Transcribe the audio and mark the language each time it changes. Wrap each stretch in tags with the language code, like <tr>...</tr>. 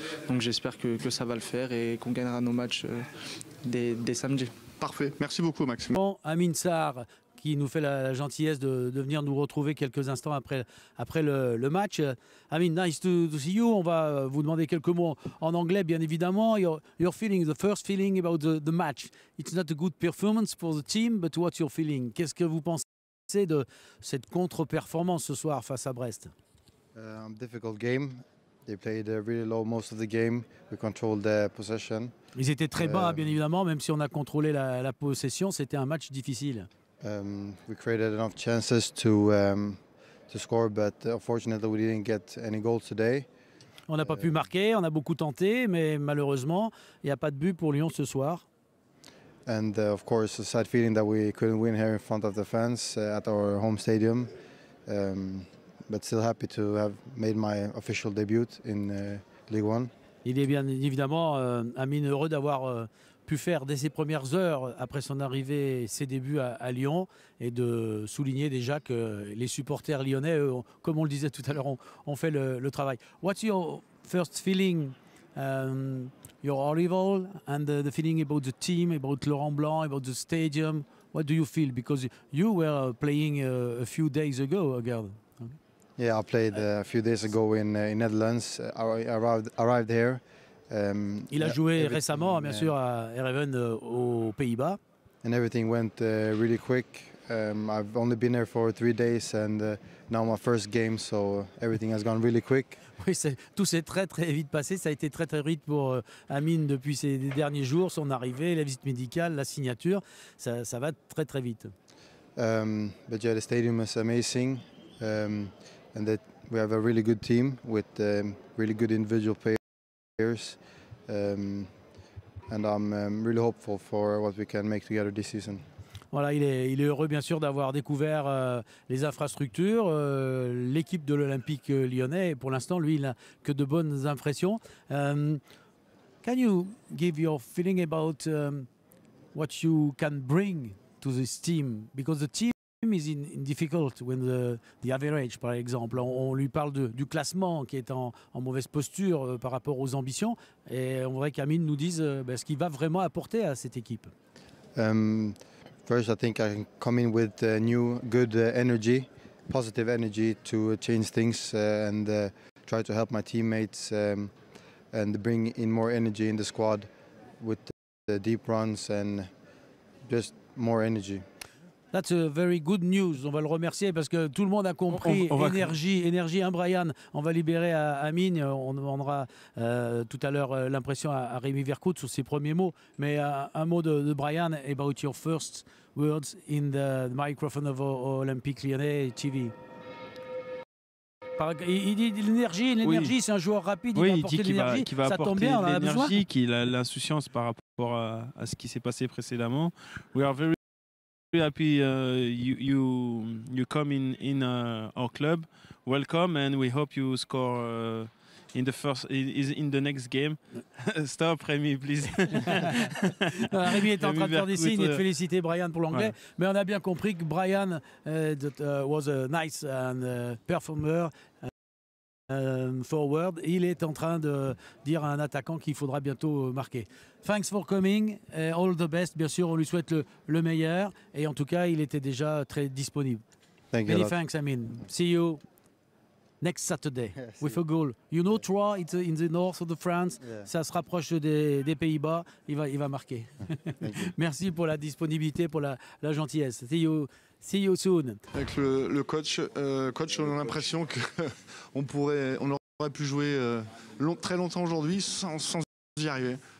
<fr>Donc j'espère que ça va le faire et qu'on gagnera nos matchs dès samedi. Parfait. Merci beaucoup, Max. Bon, Amine Sarr, qui nous fait la gentillesse de venir nous retrouver quelques instants après le match. Amine,</fr> <en>nice to see you.</en> <fr>On va vous demander quelques mots en anglais, bien évidemment.</fr> <en>Your feeling, the first feeling about the match. It's not a good performance for the team, but what's your feeling?</en> <fr>Qu'est-ce que vous pensez de cette contre-performance ce soir face à Brest?</fr> <en>Difficult game. They played really low most of the game. We controlled the possession.</en> <fr>Ils étaient très bas, bien évidemment, même si on a contrôlé la possession. C'était un match difficile.</fr> <en>We created enough chances to score, but unfortunately we didn't get any goals today.</en> <fr>On n'a pas pu marquer, on a beaucoup tenté, mais malheureusement, il n'y a pas de but pour Lyon ce soir.</fr> <en>And of course, a sad feeling that we couldn't win here in front of the fans at our home stadium. But still happy to have made my official debut in Ligue 1.</en> <fr>Il est bien évidemment, Amine, heureux d'avoir pu faire dès ses premières heures, après son arrivée, ses débuts à Lyon, et de souligner déjà que les supporters lyonnais, eux, comme on le disait tout à l'heure, ont fait le travail.</fr> <en>What's your first feeling, your arrival, and the feeling about the team, about Laurent Blanc, about the stadium? What do you feel? Because you were playing a few days ago, Gerd. Yeah, I played a few days ago in Netherlands. I arrived here.</en> <fr>Il a joué récemment, bien sûr, à Ereven aux Pays-Bas.</fr> <en>And everything went really quick. I've only been here for 3 days and now my first game, so everything has gone really quick.</en> <fr>Oui, tout s'est très vite passé. Ça a été très vite pour Amine depuis ces derniers jours. Son arrivée, la visite médicale, la signature, ça va très vite.</fr> <en>But yeah, the stadium is amazing. And that we have a really good team with really good individual players. And I'm really hopeful for what we can make together this season.</en> <fr>Voilà, il est heureux bien sûr d'avoir découvert les infrastructures, l'équipe de l'Olympique lyonnais. Et pour l'instant, lui, il n'a que de bonnes impressions.</fr> <en>Can you give your feeling about what you can bring to this team? Because the team is in difficult when the average,</en> <fr>par exemple. On lui parle du classement qui est en mauvaise posture par rapport aux ambitions. Et on voudrait qu'Amine nous dise ce qu'il va vraiment apporter à cette équipe.</fr> <en>first I think I can come in with new, good energy, positive energy to change things and try to help my teammates and bring in more energy in the squad with the deep runs and just more energy. That's a very good news.</en> <fr>On va le remercier parce que tout le monde a compris. Énergie, hein, Brian. On va libérer à Amine. On demandera tout à l'heure l'impression à Rémi Vercoute sur ses premiers mots. Mais un mot de Brian</fr> <en>about your first words in the microphone of Olympique Lyonnais TV.</en> <fr>Il dit l'énergie, oui. C'est un joueur rapide, oui, il va apporter l'énergie. Ça tombe bien, on en a besoin. Qu'il a l'insouciance par rapport à ce qui s'est passé précédemment.</fr> <en>We are very happy you come in our club. Welcome and we hope you score in the next game. Stop, Rémi, please.</en> <fr>Rémi est en train de faire des signes et de féliciter Brian pour l'anglais. Ouais. Mais on a bien compris que Brian</fr> <en>was a nice performer.</en> <fr>Forward, il est en train de dire à un attaquant qu'il faudra bientôt marquer.</fr> <en>Thanks for coming, all the best.</en> <fr>Bien sûr, on lui souhaite le meilleur et en tout cas, il était déjà très disponible.</fr> <en>Many thanks, Amin. See you next Saturday with a goal. You know, Troyes, it's in the north of France. Yeah.</en> <fr>Ça se rapproche des Pays-Bas. Il va marquer. Merci pour la disponibilité, pour la gentillesse.</fr> <en>See you soon.</en> <fr>Avec le coach, on a l'impression qu'on aurait pu jouer très longtemps aujourd'hui sans y arriver.</fr>